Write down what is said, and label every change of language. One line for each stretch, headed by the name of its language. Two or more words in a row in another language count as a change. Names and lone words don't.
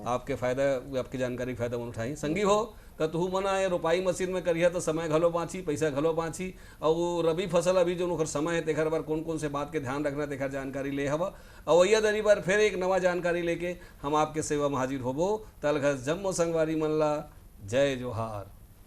Chhattisgarhi: आपके फायदा, आपकी जानकारी के फायदा मन उठाई। संगी हो तो तू मना ये रोपाई मशीन में करिया तो समय घलो बाँची, पैसा घलो बाँची। और वो रबी फसल अभी जो ओकर समय है तेखर बार कौन कौन से बात के ध्यान रखना तेखर जानकारी ले हवा। और वही दरी बार फिर एक नवा जानकारी लेके हम आपके सेवा में हाजिर होबो। तलघस जम्मो संगवारी मन ला जय जोहार।